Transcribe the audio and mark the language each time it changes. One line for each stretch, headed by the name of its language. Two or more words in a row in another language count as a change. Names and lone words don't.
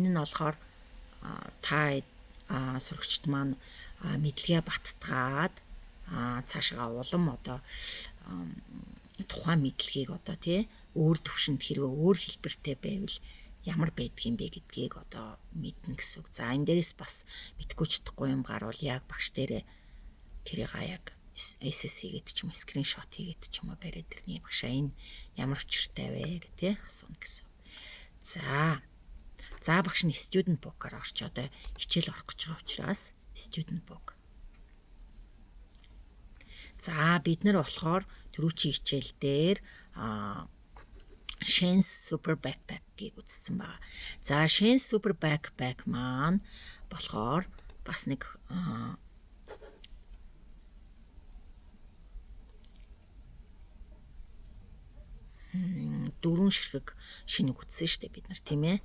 Mongolian: Энэ нь болохоор та сурагчд маань мэдлэгээ баттгаад цаашгаа улам одоо тухайн мэдлэгийг одоо тий өөр төвшөнд хэрвээ өөр хэлбэртэй байвал ямар байдгийм бэ гэдгийг одоо мэднэ гэсэн үг. За энэ дээрээс бас мэдгүй чадахгүй юм гарвал яг багш дээрээ тэрийг яг SSC гэдэг ч юм уу скриншот хийгээд ч юм уу бариад ирнэ. Багшаа энэ ямар учиртай вэ гэх тий асууна гэсэн. За багш нь
English: student book-
Mongolian: аар орчоод хичээл орох гэж байгаа учраас
English: student book.
Mongolian: За бид нар болохоор түрүүчийн хичээл дээр Shen's Super Backpack-ийг үзсэн байна. За Shen's Super Backpack маань болохоор бас нэг дөрвөн ширхэг шинэг үтсэн шүү дээ бид нар тийм ээ.